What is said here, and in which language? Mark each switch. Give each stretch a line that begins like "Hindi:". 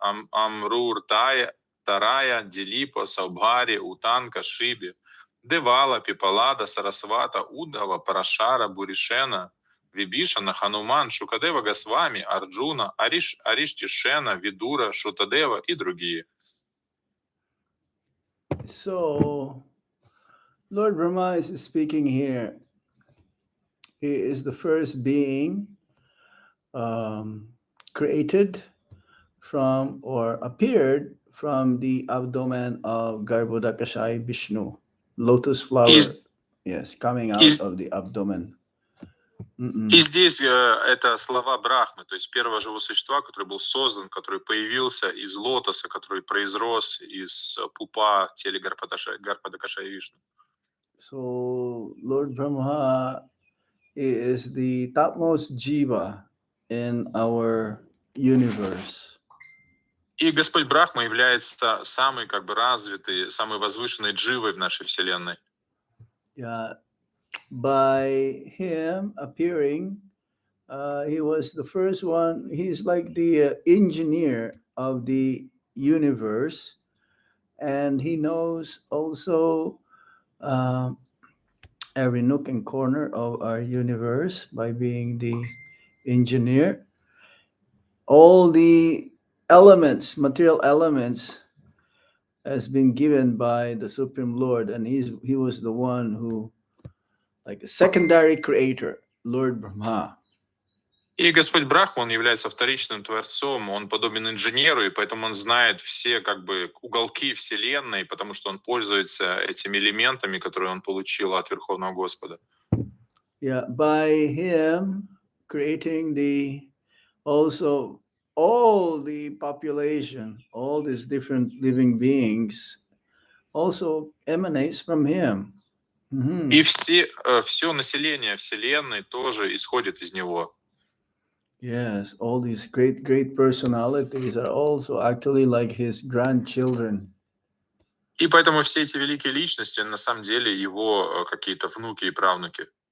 Russian: Амруртая, Тарая, Дилипа, Саубхари, Утанка, Шиби, Девала, Пипалада, Сарасвата, Удгава, Парашара, Буришена, Вибишана, Хануман, Шукадева Госвами, Арджуна, Ариштишена, Видура, Шутадева и другие.
English: So Lord Brahma is speaking here. He is the first being created from or appeared from the abdomen of Garbhodakashayi Vishnu, lotus flower, yes, coming out of the abdomen.
Russian: И здесь это слова Брахмы, то есть первого живого существа, который был создан, который появился из лотоса, который произрос из пупа в теле Гарпадакашаи Вишну.
English: So Lord Brahma is the topmost jiva in our universe.
Russian: И Господь Брахма является самый развитый, самой возвышенной дживой в нашей Вселенной.
English: Yeah, by him appearing, he was the first one. He's like the engineer of the universe, and he knows also every nook and corner of our universe by being the engineer. All the elements, material elements, has been given by the Supreme Lord, and he was the one who, like a secondary creator, Lord Brahma.
Russian: И Господь Брахма, он является вторичным творцом, он подобен инженеру, и поэтому он знает все уголки Вселенной, потому что он пользуется этими элементами, которые он получил от Верховного Господа.
English: Yeah, by him creating also all the population, all these different living beings, also emanates from him.
Russian: И все население Вселенной тоже исходит из него.
English: Yes, all these great personalities are also actually like his grandchildren.
Russian: И поэтому все эти великие личности на самом деле его какие-то внуки и правнуки.